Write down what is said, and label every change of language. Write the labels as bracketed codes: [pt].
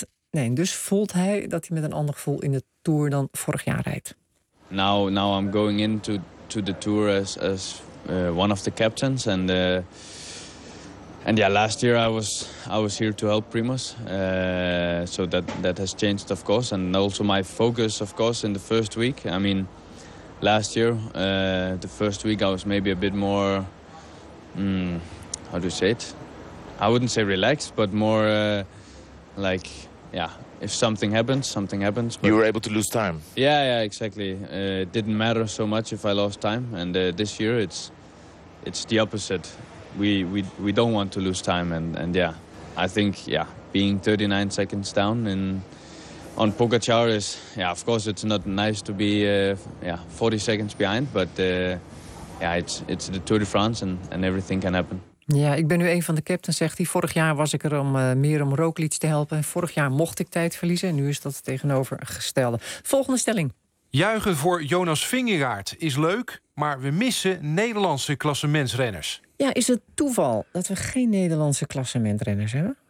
[nl] En dus voelt hij dat hij met een ander gevoel in de Tour dan vorig jaar rijdt. [en] Now I'm going into the Tour as one of the captains and... last year I was here to help Primoz, so that has changed, of course, and also my focus, of course, in the first week. I mean, last year, the first week I was maybe a bit more, how do you say it? I wouldn't say relaxed, but more if something happens. But you were able to lose time. Yeah, exactly. It didn't matter so much if I lost time, and this year it's the opposite. We don't want to lose time and I think being 39 seconds down on Pogacar is of course it's not nice to be 40 seconds behind but it's the Tour de France and everything can happen. [nl] Ja, ik ben nu een van de captains, zegt hij. Vorig jaar was ik er om meer om Roglic te helpen en vorig jaar mocht ik tijd verliezen en nu is dat het tegenovergestelde. Volgende stelling. Juichen voor Jonas Vingegaard is leuk, maar we missen Nederlandse klassementsrenners. Ja, is het toeval dat we geen Nederlandse klassementrenners hebben?